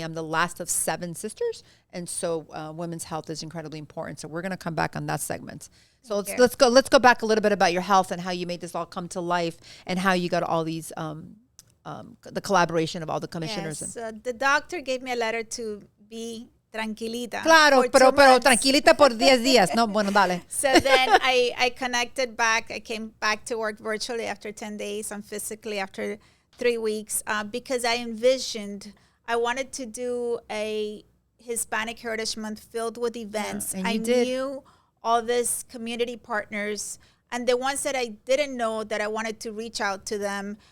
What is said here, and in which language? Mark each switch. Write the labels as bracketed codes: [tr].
[en] I'm the last of 7 sisters, and so women's health is incredibly important. So we're going to come back on that segment. So let's go back a little bit about your health and how you made this all come to life, and how you got all these the collaboration of all the commissioners. Yes, the doctor gave me a letter to be tranquilita. [es] Claro, pero tranquilita por 10 días. No, bueno, dale. [en] So then I connected back. I came back to work virtually after 10 days, and physically after 3 weeks, because I wanted to do a Hispanic Heritage Month filled with events. Yeah, I knew all these community partners, and the ones that I didn't know, that I wanted to reach out to them.